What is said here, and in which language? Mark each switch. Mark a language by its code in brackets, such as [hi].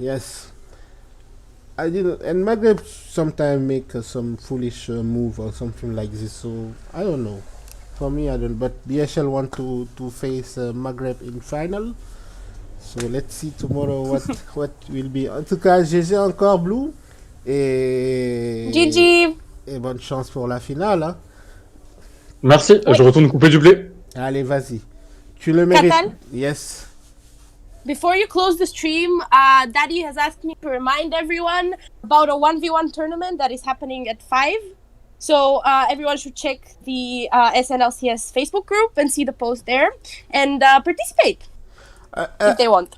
[en] Yes. I didn't, and Maghreb sometimes make some foolish move or something like this. So I don't know. For me, I don't. But BHL want to face Maghreb in final. So let's see tomorrow what will be. [fr] En tout cas, GG encore Blue et GG. et bonne chance pour la finale. Hein. Merci, Oui. je retourne couper du blé. Allez, vas-y. Tu le mérites. Katal? [en] Yes. Before you close the stream, Daddy has asked me to remind everyone about a 1v1 tournament that is happening at 5. So everyone should check the SNLCS Facebook group and see the post there and participate if they want.